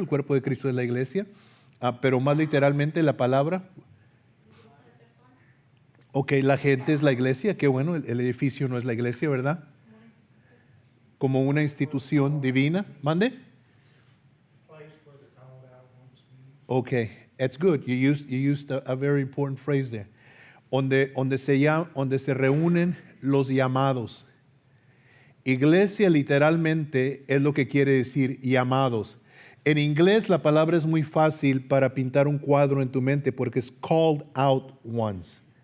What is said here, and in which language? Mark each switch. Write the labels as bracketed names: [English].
[Spanish] El cuerpo de Cristo es la iglesia. Pero más literalmente la palabra. Ok, la gente es la iglesia. Qué bueno, el edificio no es la iglesia, ¿verdad? Como una institución divina. ¿Mande? [English] Ok, that's good. You used a very important phrase there. [Spanish] Donde se reúnen los llamados. Iglesia literalmente es lo que quiere decir llamados. En inglés la palabra es muy fácil para pintar un cuadro en tu mente porque es [English] called out ones.